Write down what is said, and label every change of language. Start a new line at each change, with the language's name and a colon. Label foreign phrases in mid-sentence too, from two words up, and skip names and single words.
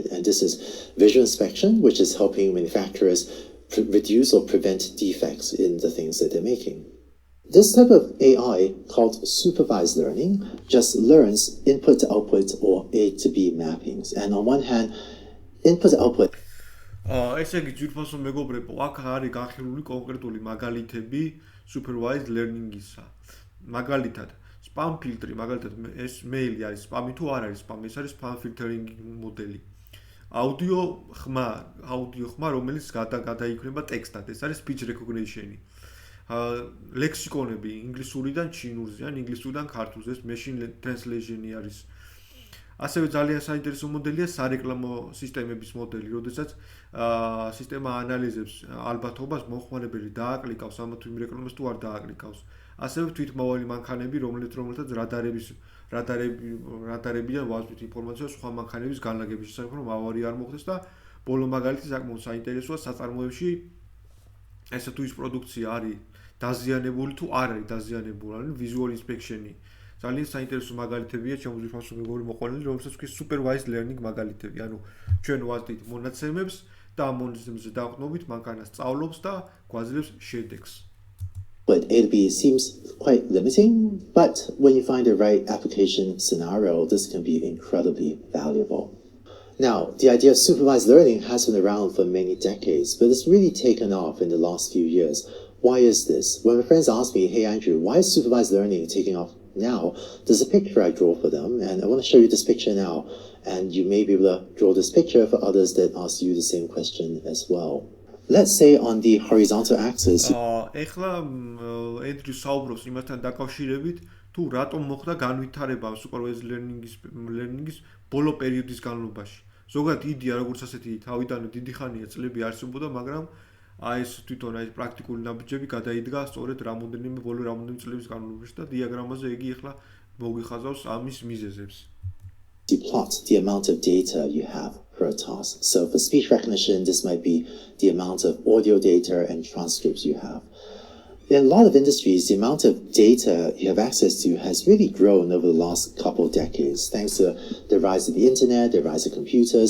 English: And this is visual inspection, which is helping manufacturers reduce or prevent defects in the things that they're making. This type of AI, called supervised learning, just learns input to output or A to B mappings. And on one hand, input to output.
Georgian: ესე იგი ძვირფასო მეგობრებო, აქ არის განხილული კონკრეტული მაგალითები
English: supervised learning-
Georgian: ისა. მაგალითად,
English: spam filtri,
Georgian: მაგალითად ეს მეილი არის spam-ი თუ არ არის spam, ეს არის
English: spam filtering
Georgian: მოდელი. აუდიო ხმა, რომელიც გადაიქნება ტექსტად, ეს არის
English: speech recognition-
Georgian: ი. ლექსიკონები ინგლისურიდან ჩინურზე ან ინგლისურიდან ქართულზე, ეს
English: machine translation-
Georgian: ი არის. ასევე ძალიან საინტერესო მოდელია სარეკლამო სისტემების მოდელი, როდესაც სისტემა ანალიზებს ალბათობას, მომხმარებელი დააკლიკავს ამა თუ იმ რეკლამას თუ არ დააკლიკავს. ასევე თვითმავალი მანქანები, რომელთაც რადარებიდან ვაზვით ინფორმაციას სხვა მანქანების განლაგების შესახებ, რომ ავარია არ მოხდეს და ბოლო მაგალითი საკმაოდ საინტერესოა საწარმოებში ესე თუ ის პროდუქცია არის დაზიანებული თუ არ არის დაზიანებული, ანუ
English: visual inspection-
Georgian: ი. ძალიან საინტერესო მაგალითებია ჩემს ძვირფასო მეგობრებო მოყვანილი, რომელსაც ქვია
English: supervised learning
Georgian: მაგალითები. ანუ ჩვენ ვაზრდით მონაცემებს და ამ მონაცემებზე დაყრდნობით მანქანა სწავლობს და გვაძლევს შედეგს.
English: But A to B seems quite limiting, but when you find the right application scenario, this can be incredibly valuable. Now, the idea of supervised learning has been around for many decades, but it's really taken off in the last few years. Why is this? When my friends ask me, hey Andrew, why is supervised learning taking off now? There's a picture I draw for them, and I want to show you this picture now, and you may be able to draw this picture for others that ask you the same question as well. Let's say on the horizontal axis.
Georgian: ეხლა Andrew საუბრობს იმასთან დაკავშირებით, თუ რატომ მოხდა განვითარება
English: supervised learning-
Georgian: ის ბოლო პერიოდის განმავლობაში. ზოგადად იდეა როგორც ასეთი თავიდანვე დიდი ხანია წლები არსებობდა, მაგრამ აი ეს თვითონ აი პრაქტიკული ნაბიჯები გადაიდგა სწორედ რამოდენიმე წლების განმავლობაში და დიაგრამაზე იგი ახლა მოგიხაზავს ამის მიზეზებს.
English: You plot the amount of data you have per task. So for speech recognition, this might be the amount of audio data and transcripts you have. In a lot of industries, the amount of data you have access to has really grown over the last couple of decades, thanks to the rise of the internet, the rise of computers.